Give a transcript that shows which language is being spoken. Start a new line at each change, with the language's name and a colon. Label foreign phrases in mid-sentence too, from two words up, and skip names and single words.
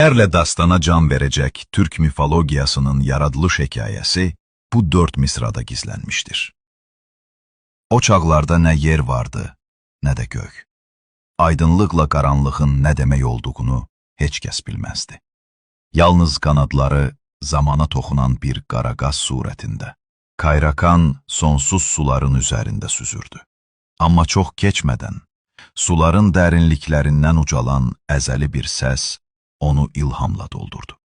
Turkish: Erle dastana can verecek Türk mifologiyasının yaradılış hikayesi bu 4 misrada gizlenmiştir. O çağlarda ne yer vardı, ne de gök. Aydınlıkla karanlığın ne demek olduğunu
Azerbaijani: heç kəs bilməzdi. Yalnız kanadları zamana toxunan bir qaraqaz surətində. Kayrakan sonsuz suların üzərində süzürdü. Amma çox keçmədən, suların dərinliklərindən ucalan əzəli bir səs onu ilhamla doldurdu.